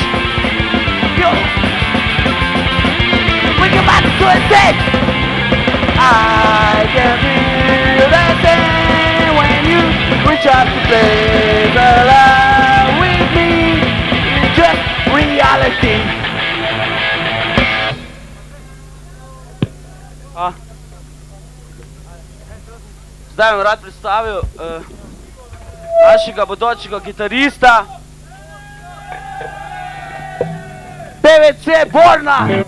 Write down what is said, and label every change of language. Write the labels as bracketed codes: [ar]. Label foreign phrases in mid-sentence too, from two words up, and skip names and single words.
[en] You. You're about to suicide. I can feel that thing when you reach out to play the line with me. It's just reality. [sl] Zdaj vam rad predstavil našega bodočega kitarista PVC Borna.